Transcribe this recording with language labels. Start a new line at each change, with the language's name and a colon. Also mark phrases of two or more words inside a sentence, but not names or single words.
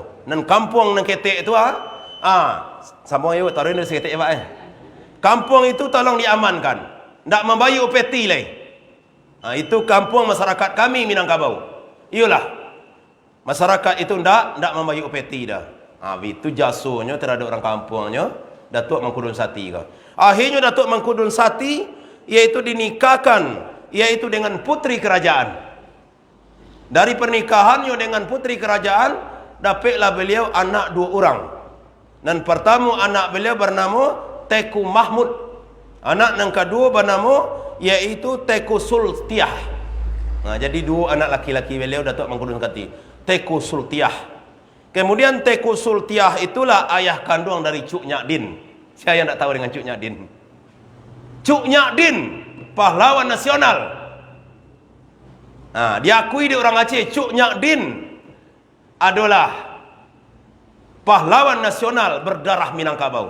Minangkabau: Nan kampung nan ketek itu sama yo taruh di ketek ya Pak Kampung itu tolong diamankan. Ndak membayu peti leh.
Indonesian: Itu kampung masyarakat kami Minangkabau. Iyalah.
Minangkabau: Masyarakat itu ndak membayu peti dah.
Indonesian: Itu jasuhnya terhadap orang kampungnya Datuk Mangkudun Sati kau. Akhirnya Datuk Mangkudun Sati yaitu dinikahkan yaitu dengan putri kerajaan. Dari pernikahannya dengan putri kerajaan dapatlah beliau anak 2 orang. Dan pertama anak beliau bernama Teku Mahmud. Anak yang kedua bernama yaitu Teku Sultiah. Jadi 2 anak laki-laki beliau Datuk Mangkudun Sati. Teku Sultiah. Kemudian Teku Sultiah itulah ayah kandung dari Cuk Nyadin. Saya tidak tahu dengan Cuk Nyadin. Cuk Nyadin, pahlawan nasional. Diakui di orang Aceh, Cuk Nyadin adalah pahlawan nasional berdarah Minangkabau.